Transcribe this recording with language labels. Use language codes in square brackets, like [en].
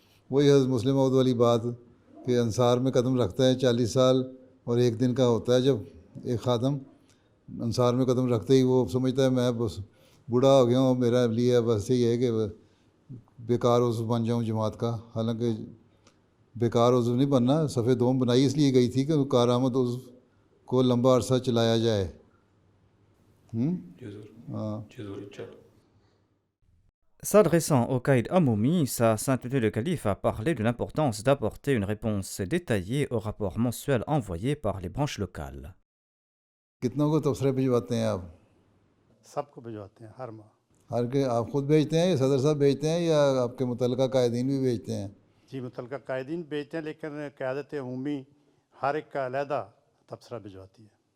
[ur] وہی حضرت مسلم موعود والی بات کہ انصار میں قدم رکھتا ہے 40 سال اور ایک دن کا ہوتا ہے جب ایک خادم انصار میں قدم رکھتے ہی وہ سمجھتا ہے میں بس بوڑھا ہو گیا ہوں, میرا لیے بس یہی ہے کہ بیکار عضو بن جاؤں جماعت کا. حالانکہ بیکار عضو نہیں بننا, صفحہ دوم بنائی اس لیے گئی تھی کہ کارآمد عضو کو لمبا عرصہ چلایا جائے. ہاں. [fr] S'adressant au Caïd Amoumi, Sa Sainteté le Calife a parlé de l'importance d'apporter une réponse détaillée au rapport mensuel envoyé par les branches locales. [ur] کتنوں کو تبصرے بھجواتے ہیں آپ؟ سب کو بھجواتے ہیں ہر ماہ. ہر کے آپ خود بھیجتے ہیں یا صدر صاحب بھیجتے ہیں یا آپ کے متعلقہ قائدین بھی بھیجتے ہیں؟ جی متعلقہ قائدین بھیجتے ہیں, لیکن قیادت عمومی ہر ایک کا علیحدہ تبصرہ بھجواتی ہے.